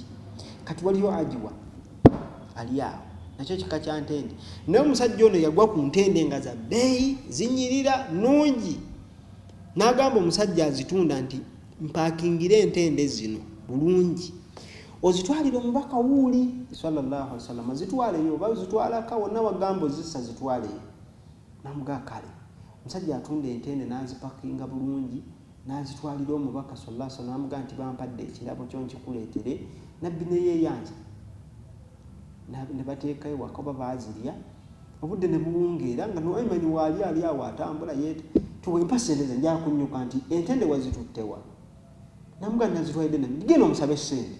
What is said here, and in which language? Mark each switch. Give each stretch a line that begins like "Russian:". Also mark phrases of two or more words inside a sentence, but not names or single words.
Ganda: Kati waliyo ajiwa ali awo nakyo kika kya ntende. Naye omusajja ono yagwa ku ntende nga za bbeeyi zinyirira nnungi. N'agamba omusajja azitunda nti mpakingire entende zino bulungi ozitwalire omubaka wuuli
Arabic: صلى الله عليه وسلم,
Ganda: zitwaleyo oba zitwalaka wonna wagamba ozissa zitwaleyo. Namugaa kale. Omusajja atunda entende n'azipakinga bulungi n'azitwalira omubaka
Arabic: صلى الله عليه وسلم,
Ganda: namugaa nti bampadde ekirabo kyo nkikuleetere. Nabbi ne yeeyanja ne bateekayo waka oba baazirya. Obudde ne buwungeera nga Nu'ayman waali ali awo atambula yeete tuwe mpasente ze njala kunnyuka nti entende wazituttewa. Namugaa nazitwalidde nabbi genda omusabe ssente.